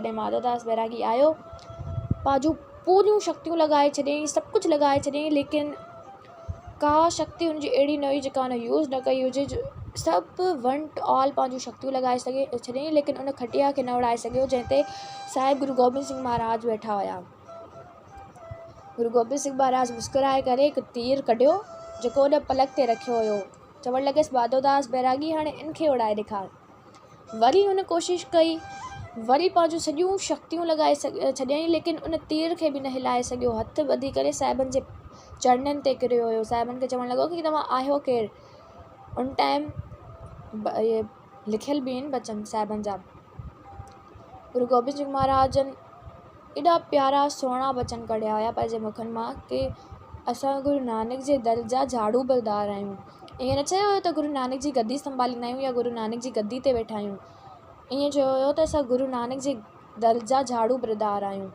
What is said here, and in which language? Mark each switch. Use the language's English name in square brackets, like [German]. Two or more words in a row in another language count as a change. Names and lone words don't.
[Sindhi] जॾहिं माधवदास बैरागी आयो, पंहिंजूं पूरियूं शक्तियूं लॻाए छॾियईं, सभु कुझु लॻाए छॾियईं, लेकिन का शक्ति हुनजी अहिड़ी न हुई जेका हुन यूज़ न कई हुजे। सभु [English] one all [Sindhi] पंहिंजूं शक्तियूं लॻाए छॾियईं, लेकिन उन खटिया खे न उड़ाए सघियो जंहिं ते साहिब गुरु गोबिंद सिंह महाराज वेठा हुया। गुरु गोबिंद सिंह महाराज मुस्कुराए करे हिकु तीर कढियो जेको उन पलक ते रखियो हुयो। चवणु लॻसि माधवदास बैरागी हाणे इनखे उड़ाए ॾेखार। वरी हुन कोशिशि कई, वरी पंहिंजूं सॼियूं शक्तियूं लॻाए छॾियईं, लेकिन उन तीर खे बि न हिलाए सघियो। हथु ॿधी करे साहिबनि जे चरणनि ते किरियो हुयो। साहिबनि खे चवणु लॻो कि तव्हां आहियो केरु? उन टाइम इहे लिखियल बि आहिनि बचन साहिबनि जा। गुरु गोबिंद सिंह महाराज जन एॾा प्यारा सुहिणा बचन कढिया हुया पंहिंजे मुखनि मां कि असां गुरु नानक जे दर जा झाड़ू बरदार आहियूं। ईअं न चयो हुयो त गुरु नानक जी गद्दी संभालींदा आहियूं या गुरु नानक जी गद्दी ते वेठा आहियूं। ईअं चयो हुयो त असां गुरु नानक जे दर जा झाड़ू बरदार आहियूं।